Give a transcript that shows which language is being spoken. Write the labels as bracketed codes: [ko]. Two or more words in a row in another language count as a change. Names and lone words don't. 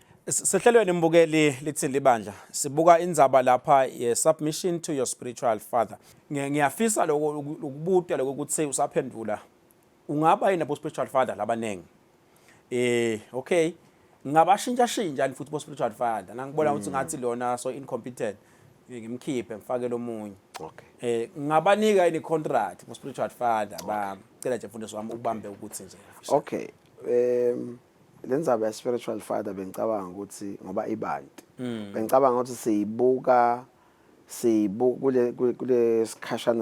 [ss] Sehlelweni mbukeli lithini libandla sibuka indzaba lapha ye [en] submission to your spiritual father. [ss] Ngiyafisa lokubuta lokuthi usaphendula ungaba yini abo [en] spiritual father [ss] labanengi. Okay. Ngabashintsha futhi bo [en] spiritual father. [ss] Nangibona ukuthi ngathi lona [en] so incompetent. [ss] Ngimkhiphe ngifake lomunye. Okay. Ngabanika ini contract bo [en] spiritual father [ss] bacela nje mfundisi wami ubambe ukuthi nje. Okay. Lenzaba ya [en] spiritual father [ss] bengicabanga ukuthi ngoba ibanti bengicabanga ukuthi siyibuka kule sikhashana